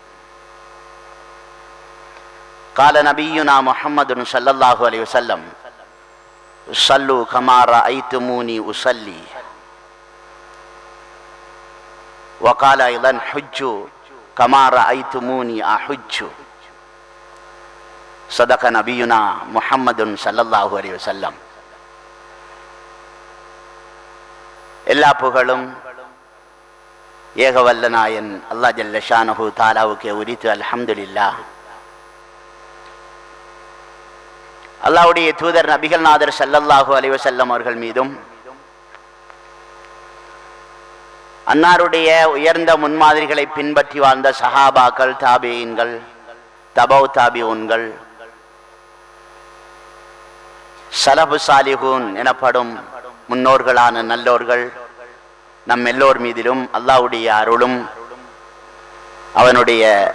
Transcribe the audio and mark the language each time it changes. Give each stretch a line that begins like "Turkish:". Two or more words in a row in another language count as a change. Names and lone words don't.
Arabic: قال نبينا محمد صلى الله عليه وسلم: صلوا كما رأيتموني أصلي. وقال أيضا: حجوا كما رأيتموني أحج. صدق نبينا محمد صلى الله عليه وسلم.
Tamil: எல்லா புகழும் ஏகவல்ல நாயன்
Arabic: الله جل شأنه
Tamil: தஆலாவுக்கே உரித்து. அல்ஹம்துலில்லாஹ். அல்லாஹ்வுடைய தூதர் நபிகள் நாதர்
Arabic: صلى الله عليه وسلم
Tamil: அவர்கள் மீதும் அன்னாருடைய உயர்ந்த முன்மாதிரிகளை பின்பற்றி வாழ்ந்த சஹாபாக்கள், தாபிஈன்கள், தபௌ தாபிஊன்கள், ஸலஃபு ஸாலிஹூன் எனப்படும் முன்னோர்களான நல்லோர்கள் நம் எல்லோர் மீதிலும் அல்லாஹ்வுடைய அருளும் அவனுடைய